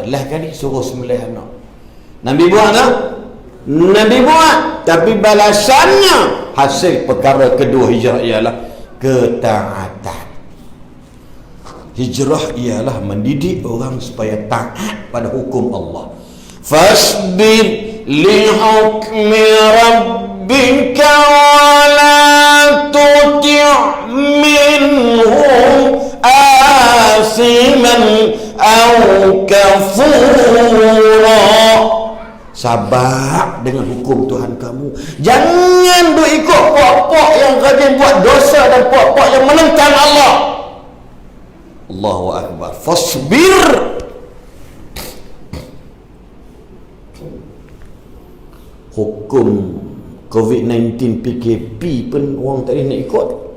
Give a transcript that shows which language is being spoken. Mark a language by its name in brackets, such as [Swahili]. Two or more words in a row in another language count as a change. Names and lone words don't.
[Malay] Lah kali suruh sembelih anak. Nabi buat tak? Nabi buat. Tapi balasannya, hasil perkara kedua hijrah ialah ketaatan. Hijrah ialah mendidik orang supaya taat pada hukum Allah. [Arabic] فاصبر لحكم ربك ولا تطع منهم آثما أو كفورا. [Malay] Sabar dengan hukum Tuhan kamu. Jangan duk ikut puak-puak yang rajin buat dosa dan puak-puak yang menentang Allah. [Arabic] الله أكبر. فاصبر. [Malay] Hukum COVID-19 PKP pun orang tak boleh nak ikut.